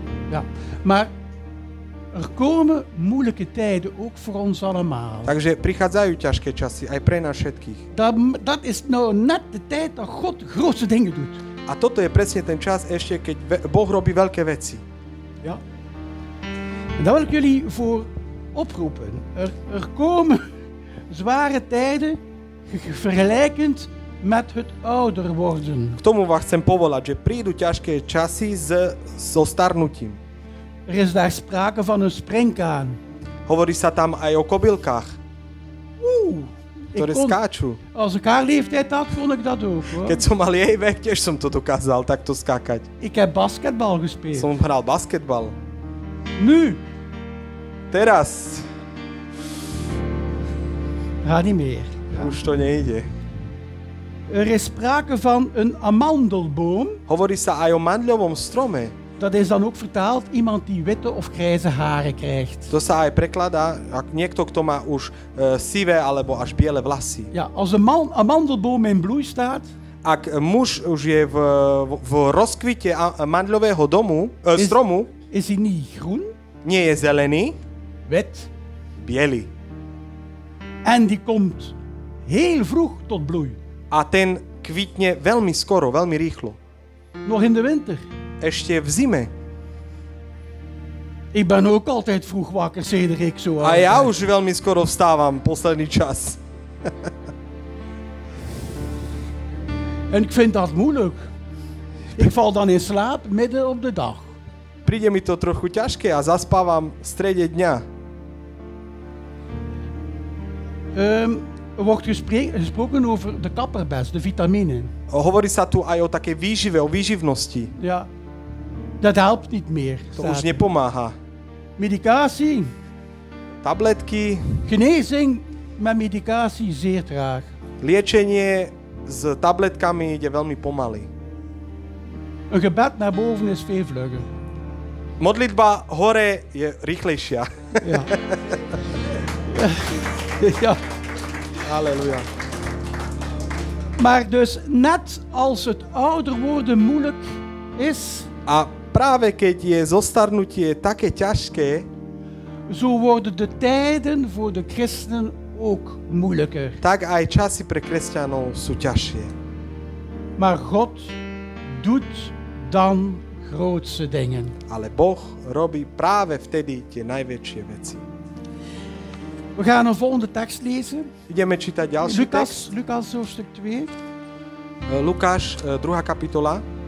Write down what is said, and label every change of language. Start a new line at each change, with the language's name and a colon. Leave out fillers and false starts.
Dutch: Ja, maar er komen moeilijke tijden, ook voor ons allemaal.
Slovak: Takže prichádzajú ťažké časy aj pre nás všetkých.
Dutch: Dat is nou net de tijd dat God grootste dingen doet.
Slovak: A toto je presne ten čas ešte, keď Boh robí veľké veci.
Dutch: Ja. En daar wil ik jullie voor oproepen. Er komen zware tijden, vergelijkend met het ouder worden.
Slovak: K tomu vás chcem povolať, že prídu ťažké časy so starnutím.
Dutch: Er is daar sprake van een springkaan.
Slovak: Hovorí sa tam aj o kobylkách, ktoré skáču.
Dutch: Als ik haar leeftijd had, kon ik dat ook. Hoor.
Slovak: Keď som mal jej vek, tiež som to dokázal takto skákať.
Dutch: Ik heb basketbal gespeeld.
Slovak: Som hral basketbal.
Dutch: Nu.
Slovak: Teraz.
Dutch: Gaat niet meer.
Slovak: Už to nejde.
Dutch: Er is sprake van een amandelboom.
Slovak: Hovorí sa aj o mandľovom strome.
Dutch: Dat is dan ook vertaald iemand die witte of grijze haren krijgt.
Slovak: To sa aj prekladá, ak niekto, kto má už sivé alebo až biele vlasy.
Dutch: Ja, als een amandelboom in bloei staat.
Slovak: ak muž už je v rozkvite mandľového stromu,
Dutch: Is hij niet groen,
Slovak: nie je zelený,
Dutch: wit,
Slovak: biely.
Dutch: en die komt heel vroeg tot bloei.
Slovak: A ten kvitne veľmi skoro, veľmi rýchlo.
Dutch: Nog in de winter.
Slovak: Ešte v zime.
Dutch: Ik ben ook altijd vroeg wakker, sedert ik zo
Slovak: A
Dutch: oud
Slovak: ja
Dutch: ben.
Slovak: už veľmi skoro vstávam posledný čas.
Dutch: En ik vind dat moeilijk. Ik val dan in slaap midden op de dag.
Slovak: Príde mi to trochu ťažké a zaspávam v strede dňa.
Dutch: Er wordt gesproken over de kapperbes, de vitamine.
Slovak: Hovorí sa tu aj o takej výžive, o výživnosti.
Dutch: Ja, dat helpt niet meer.
Slovak: To
Dutch: staat
Slovak: už
Dutch: er.
Slovak: nepomáha.
Dutch: Medicatie,
Slovak: Tabletky,
Dutch: genezing met medicatie zeer traag.
Slovak: liečenie s tabletkami ide veľmi pomaly.
Dutch: Een gebed naar boven is veel vlugger.
Slovak: Modlitba hore je rýchlejšia.
Dutch: Ja. Ja. Halleluja. Maar dus net als het ouder worden moeilijk is,
Slovak: A práve keď je zostarnutie také ťažké,
Dutch: zo worden de tijden voor de christenen ook moeilijker.
Slovak: tak aj časy pre kresťanov sú ťažšie.
Dutch: Maar God doet dan grootste dingen.
Slovak: Ale Boh robí práve vtedy tie najväčšie veci.
Dutch: We gaan een volgende tekst lezen.
Slovak: Ideme čítať ďalší text.
Dutch: Lucas hoofdstuk 2.
Slovak: Lukáš, 2. kapitola.